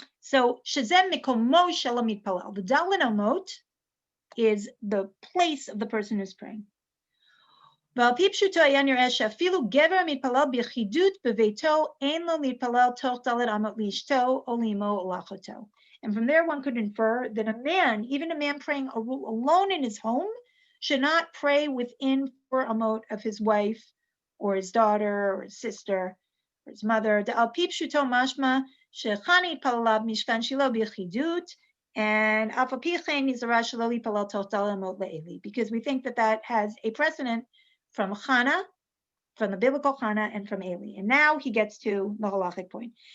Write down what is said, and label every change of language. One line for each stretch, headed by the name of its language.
English: So
Hebrew: shezem mikomo shel hamitpalel.
English: The Dalet Amot is the place of the person who's praying.
Hebrew: ועל פי פשוטו היה נראה שאפילו גבר המתפלל ביחידות בביתו אין לו להתפלל תוך דלת אמות לאשתו או לאמו או לאחותו.
English: And from there one could infer that a man, even a man praying alone in his home, should not pray within 4 amot of his wife or his daughter or his sister or his mother.
Hebrew: על פי פשוטו משמע שחנה התפללה במשכן שילה ביחידות, and אף על פי כן נזהרה שלא להתפלל תוך דלת אמות לאלי,
English: because we think that that has a precedent from Chana, from the biblical Chana, and from Eli. And now he gets to the halachic point.